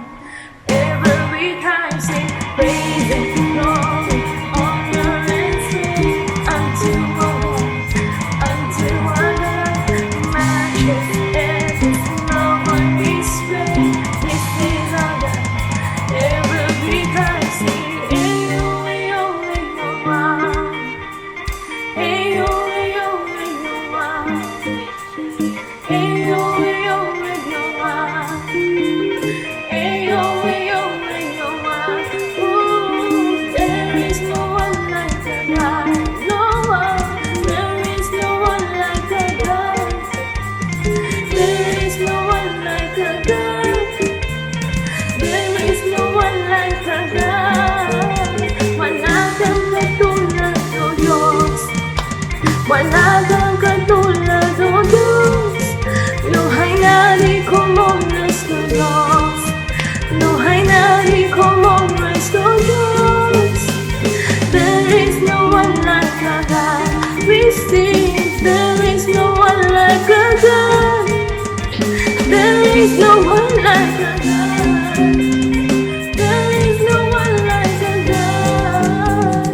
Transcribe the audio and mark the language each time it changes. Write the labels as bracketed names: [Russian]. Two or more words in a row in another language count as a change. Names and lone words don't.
[English] Every time sing praise and glory, honor and strength unto our God, matchless, endless, love unrestrained. This is our God. Every time sing, ayo, ayo, ayo, wow. Ayo, ayo, ayo, wow. Ayo, ayo, ayo, wow. Ayo, ayo, ayo, wow. Ooh, there is no one like a God. No one. There is no one like a God. There is no one like a God. There is no one like a God. [Filipino] Wala kang katulad, O Diyos. Wala kang katulad, O Diyos. [Spanish] Luhay na di como nuestro Dios. Luhay na di como nuestro Dios. [English] There is no one like a God. We sing, there is no one like a God. There is no one like a God. There is no one like a God.